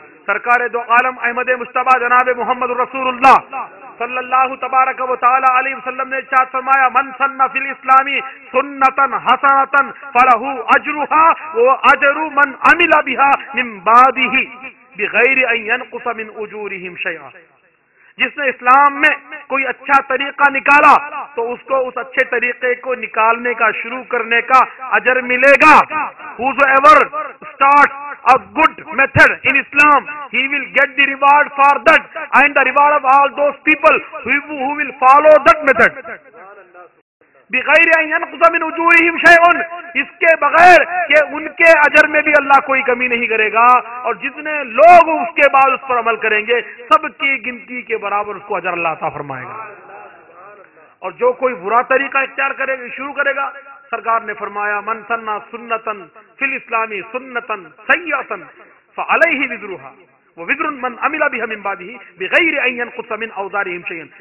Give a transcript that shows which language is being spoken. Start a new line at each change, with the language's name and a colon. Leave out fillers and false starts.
Urdu: سرکار دو عالم احمد مصطفیٰ جناب محمد رسول اللہ صلی اللہ تبارک و تعالی علیہ وسلم نے ارشاد فرمایا،
Arabic: من سن فی الاسلام سنتا حسنتا فلہ اجرھا واجر من عمل بها من بعدہ بغیر ان ینقص من اجورہم شیئا.
Urdu: جس نے اسلام میں کوئی اچھا طریقہ نکالا تو اس کو اس اچھے طریقے کو نکالنے کا، شروع کرنے کا اجر ملے گا.
English: Whosoever starts a good method in Islam, he will get the reward for that and the reward of all those people who will follow that method.
Arabic: بغیر ان ينقص من اجورهم شيء،
Urdu: اس کے بغیر کہ ان کے اجر میں بھی اللہ کوئی کمی نہیں کرے گا، اور جتنے لوگ اس کے بعد اس پر عمل کریں گے سب کی گنتی کے برابر اس کو اجر اللہ عطا فرمائے گا. اور جو کوئی برا طریقہ اختیار کرے گا، شروع کرے گا، سرکار نے فرمایا
Arabic: من سنّ سنتا فی الاسلام سنتا سیئۃ فعلیہ وزرھا ووزر من عمل بها من بعدہ بغیر ان ينقص من اوزارهم شیئا.